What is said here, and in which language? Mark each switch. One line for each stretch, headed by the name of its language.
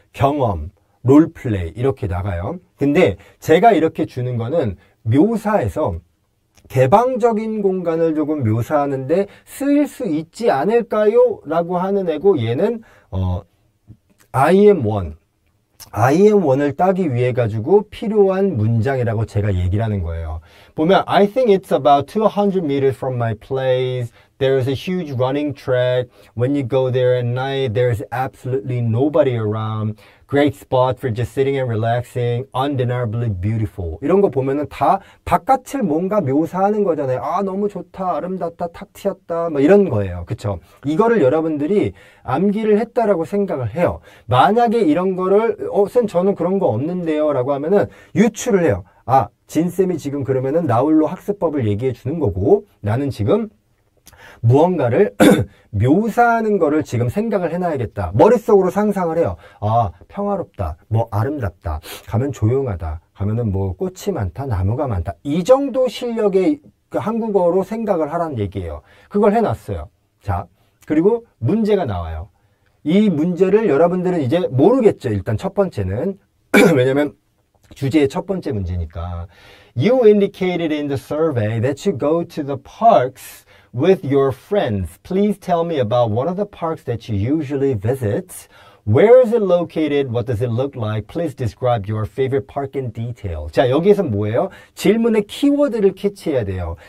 Korean: 경험, 롤플레이 이렇게 나가요. 근데 제가 이렇게 주는 거는 묘사에서 개방적인 공간을 조금 묘사하는데 쓰일 수 있지 않을까요? 라고 하는 애고 얘는 I am one을 따기 위해 가지고 필요한 문장이라고 제가 얘기를 하는 거예요. 보면
English: I think it's about 200 meters from my place. There's a huge running track. When you go there at night, there's absolutely nobody around. Great spot for just sitting and relaxing. Undeniably beautiful.
Korean: 이런 거 보면은 다 바깥을 뭔가 묘사하는 거잖아요. 너무 좋다, 아름답다, 탁 튀었다, 뭐 이런 거예요. 그쵸? 이거를 여러분들이 암기를 했다라고 생각을 해요. 만약에 이런 거를, 쌤, 저는 그런 거 없는데요. 라고 하면은 유추를 해요. 진쌤이 지금 그러면은 나홀로 학습법을 얘기해 주는 거고, 나는 지금 무언가를 묘사하는 거를 지금 생각을 해놔야겠다. 머릿속으로 상상을 해요. 평화롭다, 뭐 아름답다, 가면 조용하다, 가면은 뭐 꽃이 많다, 나무가 많다. 이 정도 실력의 한국어로 생각을 하라는 얘기예요. 그걸 해놨어요. 자, 그리고 문제가 나와요. 이 문제를 여러분들은 이제 모르겠죠. 일단 첫 번째는. 왜냐면 주제의 첫 번째 문제니까.
English: You indicated in the survey that you go to the parks with your friends. Please tell me about one of the parks that you usually visit. Where is it located? What does it look like? Please describe your favorite park in detail.
Korean: 자, 여기에서 뭐예요? 질문의 키워드를 캐치해야 돼요.